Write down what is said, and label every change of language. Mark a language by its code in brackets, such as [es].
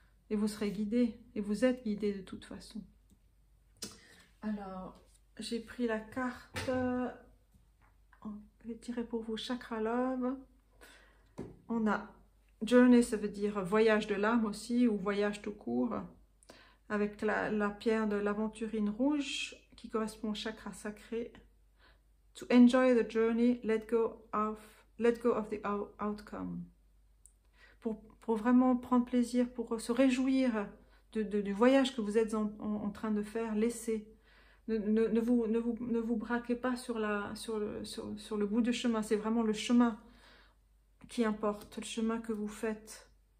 [fr] Et vous serez guidé, et vous êtes guidé de toute façon. Alors, j'ai pris la carte, je vais tirer pour vous Chakra Love. On a Journey, ça veut dire voyage de l'âme aussi, ou voyage tout court, avec la pierre de l'aventurine rouge, qui correspond au chakra sacré. [en] To enjoy the journey, let go of the outcome. [fr] Pour vraiment prendre plaisir, pour se réjouir du voyage que vous êtes en train de faire, laissez. Ne vous braquez pas sur le bout du chemin, c'est vraiment le chemin qui importe, le chemin que vous faites.